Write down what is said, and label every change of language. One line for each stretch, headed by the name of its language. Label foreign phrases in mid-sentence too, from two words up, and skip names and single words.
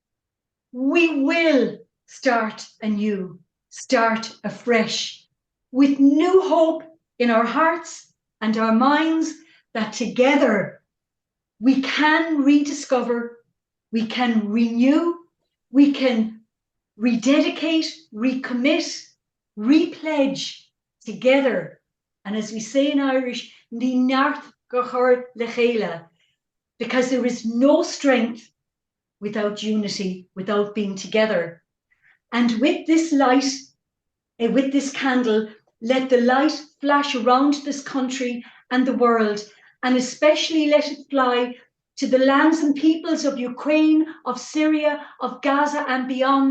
English: We will start anew, start afresh, with new hope in our hearts and our minds that together we can rediscover, we can renew, we can rededicate, recommit, repledge together. And as we say in Irish,
Irish: ní neart go chur le chéile,
English: because there is no strength without unity, without being together. And with this light, with this candle, let the light flash around this country and the world, and especially let it fly to the lands and peoples of Ukraine, of Syria, of Gaza and beyond.